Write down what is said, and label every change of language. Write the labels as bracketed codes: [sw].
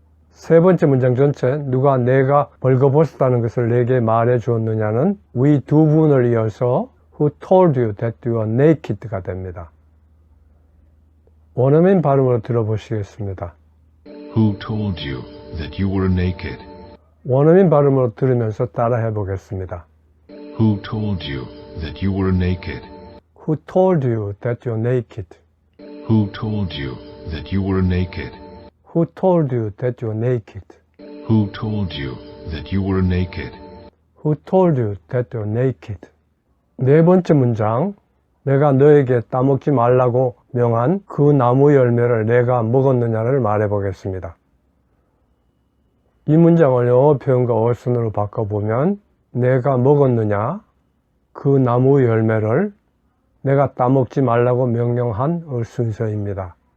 [ko] 세 번째 문장 전체 누가 내가 벌거벗었다는 것을 내게 말해 주었느냐는 위 두 분을 이어서 [en] who told you that you are naked [ko] 가 됩니다. 원어민 발음으로 들어보시겠습니다. [en] Who told you that you were naked? [ko] 원어민 발음으로 들으면서 따라해 보겠습니다. [en] Who told you that you were naked? Who told you that you're naked? Who told you that you were naked? Who told you that you're naked? Who told you that you were naked? Who told you that you're naked? [ko] 네 번째 문장, 내가 너에게 따먹지 말라고 명한 그 나무 열매를 내가 먹었느냐를 말해보겠습니다. 이 문장을 영어 표현과 어순으로 바꿔보면 내가 먹었느냐, 그 나무 열매를 내가 따먹지 말라고 명령한 순서입니다.